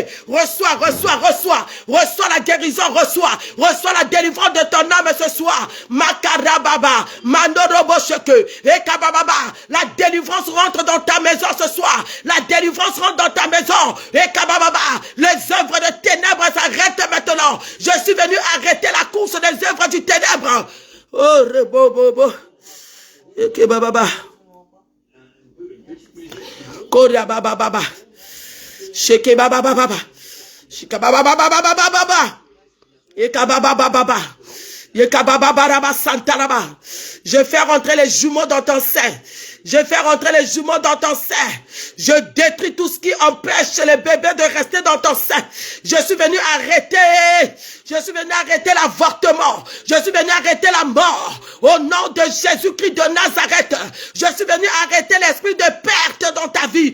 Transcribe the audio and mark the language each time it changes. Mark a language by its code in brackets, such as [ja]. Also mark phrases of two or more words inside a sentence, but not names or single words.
[fr] Reçois, reçois, reçois, reçois la guérison, reçois la délivrance de ton âme ce soir. Makarababa, Mandorobosheke, et Kabababa, la délivrance rentre dans ta maison ce soir, la délivrance rentre dans ta maison, et Kabababa, les œuvres de ténèbres s'arrêtent maintenant. Je suis venu arrêter la course des œuvres du ténèbre. Oh, rebobobo. Eke bababa. Koria bababa. Sheke bababa. Shika bababa bababa. Eka bababa. Eka bababa santaraba. Je fais rentrer les jumeaux dans ton sein. Je fais rentrer les jumeaux dans ton sein. Je détruis tout ce qui empêche les bébés de rester dans ton sein. Je suis venu arrêter. Je suis venu arrêter l'avortement. Je suis venu arrêter la mort. Au nom de Jésus-Christ de Nazareth. Je suis venu arrêter l'esprit de perte dans ta vie.